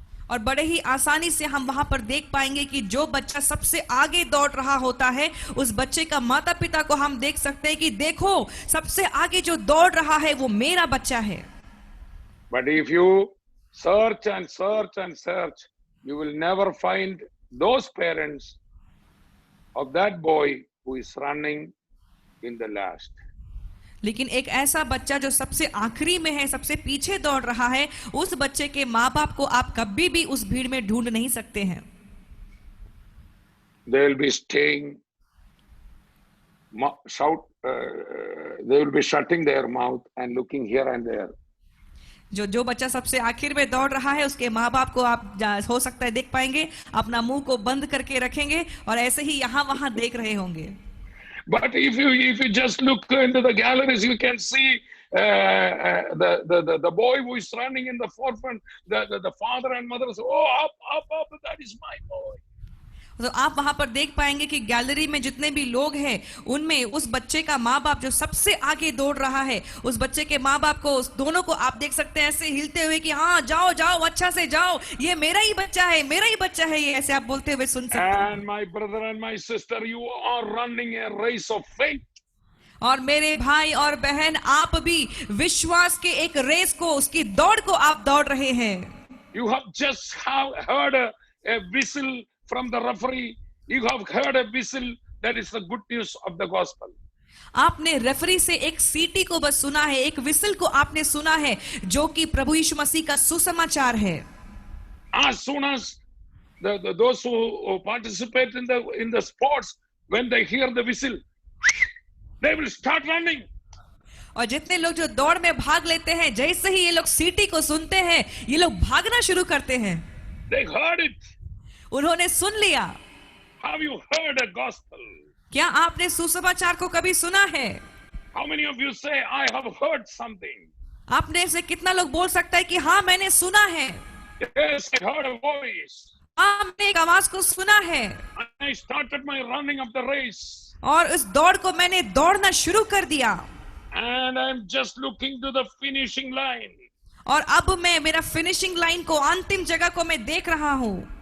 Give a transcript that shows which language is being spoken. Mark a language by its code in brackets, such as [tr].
[hi] और बड़े ही आसानी से हम वहां पर देख पाएंगे कि जो बच्चा सबसे आगे दौड़ रहा होता है उस बच्चे का माता पिता को हम देख सकते हैं कि देखो सबसे आगे जो दौड़ रहा है वो मेरा बच्चा है. [en] But if you search and search and search, you will never find those parents of that boy who is running in the last. [hi] लेकिन एक ऐसा बच्चा जो सबसे आखिरी में है, सबसे पीछे दौड़ रहा है, उस बच्चे के माँ बाप को आप कभी भी उस भीड़ में ढूंढ नहीं सकते हैं. [en] They will be staying, they will be shutting their mouth and looking here and there. [hi] जो बच्चा सबसे आखिर में दौड़ रहा है उसके माँ बाप को आप हो सकता है देख पाएंगे, अपना मुंह को बंद करके रखेंगे और ऐसे ही यहाँ वहां देख रहे होंगे. [en] But if you just look into the galleries, you can see the boy who is running in the forefront. The father and mother say, "Oh, up! That is my boy." [hi] तो आप वहां पर देख पाएंगे कि गैलरी में जितने भी लोग हैं उनमें उस बच्चे का माँ बाप जो सबसे आगे दौड़ रहा है, उस बच्चे के माँ बाप को, उस दोनों को आप देख सकते हैं ऐसे हिलते हुए कि हाँ जाओ जाओ अच्छा से जाओ, ये मेरा ही बच्चा है, मेरा ही बच्चा है, ये ऐसे आप बोलते हुए सुन सकते हैं. [en] And my brother and my sister, you are running a race of faith. [hi] और मेरे भाई और बहन, आप भी विश्वास के एक रेस को, उसकी दौड़ को आप दौड़ रहे हैं. [en] You have just heard a whistle from the referee. You have heard a whistle. That is the good news of the gospel. [hi] आपने रेफरी से एक सीटी को बस सुना है, एक विसल को आपने सुना है जो कि प्रभु यीशु मसीह का सुसमाचार है. [en] As soon as those who participate in the sports, when they hear the whistle, they will start running. [hi] और जितने लोग जो दौड़ में भाग लेते हैं, जैसे ही ये लोग सीटी को सुनते हैं, ये लोग भागना शुरू करते हैं. [en] They heard it. [hi] उन्होंने सुन लिया. [en] Have you heard a gospel? [hi] क्या आपने सुसमाचार को कभी सुना है? [en] How many of you say, I have heard something? [hi] आपने से कितना लोग बोल सकता है कि हाँ मैंने सुना है? [en] Yes, I heard a voice. [hi] हाँ मैंने एक आवाज को सुना है. [en] I started my running of the race. [hi] और उस दौड़ को मैंने दौड़ना शुरू कर दिया. [en] And I'm just looking to the finishing line. [hi] और अब मैं मेरा फिनिशिंग लाइन को, अंतिम जगह को मैं देख रहा हूँ.